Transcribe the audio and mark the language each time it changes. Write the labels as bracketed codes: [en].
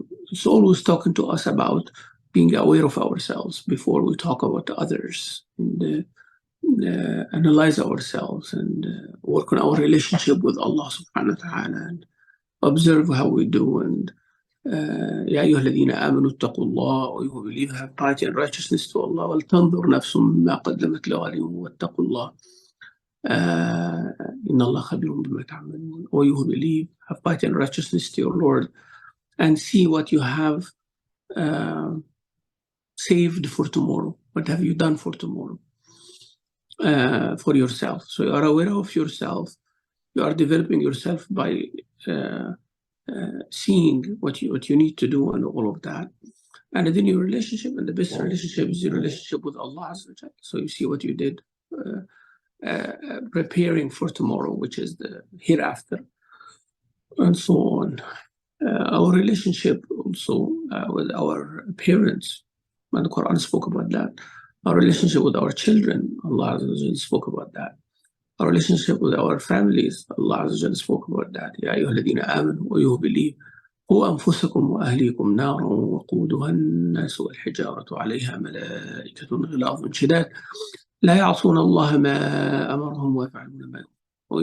[en] It's always talking to us about being aware of ourselves before we talk about others, and analyze ourselves, and work on our relationship with Allah subhanahu wa ta'ala, and observe how we do. And [ar] يا أيها الذين آمنوا اتقوا الله, [en] you who believe, have piety and righteousness to Allah. [ar] ولتنظر نفس ما قدمت لغد واتقوا الله إن الله خبير بما تعملون. [en] Or you who believe, have piety and righteousness to your Lord, and see what you have saved for tomorrow. What have you done for tomorrow? For yourself. So you are aware of yourself. You are developing yourself by seeing what you need to do and all of that. And then your relationship, and the best relationship is your relationship with Allah Azza wa Jalla. So you see what you did, preparing for tomorrow, which is the hereafter, and so on. Our relationship also with our parents, and the Quran spoke about that. Our relationship with our children, Allah Azza wa Jalla spoke about that. Our relationship with our families, Allah Azza wa Jalla spoke about that. [ar] يا أيها الذين آمنوا, [en] you who believe, [ar] قوا أنفسكم وأهليكم نارا وقودها الناس والحجارة عليها ملائكة غلاظ شداد لا يعصون الله ما أمرهم ويفعلون ما يؤمرون.